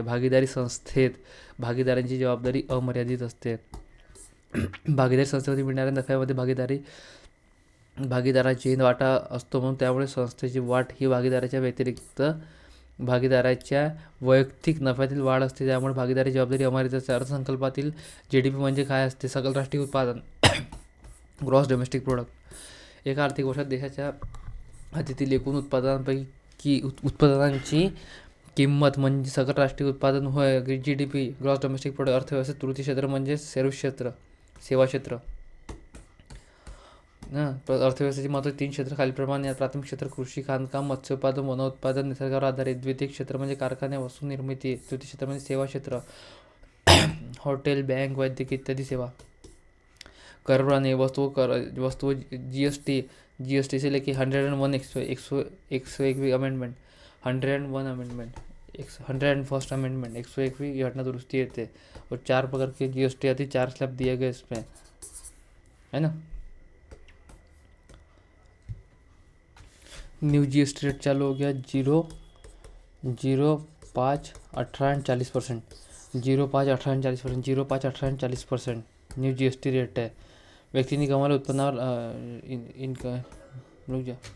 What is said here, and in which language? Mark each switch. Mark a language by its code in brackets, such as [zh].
[mr] भागीदारांची जबाबदारी अमर्यादित असते. भागीदारी संस्थेमध्ये मिळणाऱ्या नफ्यामध्ये भागीदारी भागीदाराची वाटा असतो म्हणून त्यामुळे संस्थेची वाट ही भागीदाराच्या व्यतिरिक्त भागीदाराच्या वैयक्तिक नफ्यातील वाढ असते. त्यामुळे भागीदारी जबाबदारी अमर्यादित असते. अर्थसंकल्पातील GDP म्हणजे काय असते? सकल राष्ट्रीय उत्पादन ग्रॉस डोमेस्टिक प्रोडक्ट. एका आर्थिक वर्षात देशाच्या हातीतील एकूण उत्पादनांपैकी उत्पादनांची किंमत म्हणजे सकल राष्ट्रीय उत्पादन होय. GDP gross domestic product. अर्थव्यवस्थेत तृतीय क्षेत्र म्हणजे सर्व्हिस क्षेत्र, सेवा क्षेत्र. अर्थव्यवस्थेची महत्त्वाची 3 क्षेत्र खालीलप्रमाणे. प्राथमिक क्षेत्र कृषी, खाणकाम, मत्स्योत्पादन, वनोत्पादन, निसर्गावर आधारित. द्वितीय क्षेत्र म्हणजे कारखाने, वस्तू निर्मिती. तृतीय क्षेत्र म्हणजे सेवा क्षेत्र, हॉटेल, बँक, वैद्यकीय इत्यादी सेवा. [hi] करप्रणाली वस्तू GST से लेके 101 अमेंडमेंट, 101 अमेंडमेंट, 101st अमेंडमेंट, 101वीं [mr] घटना दुरुस्ती येते. [hi] और 4 प्रकार के GST आती, 4 स्लैब दिए गए इसमें, है ना. न्यू GST रेट चालू हो गया 0, 5, 18 and 40%. 0, 5, 18 and 40%. 0, 5, 18 and 40% new GST rate है. [mr] व्यक्तीने कमावलेल्या उत्पन्नावर [hi] रुक जा.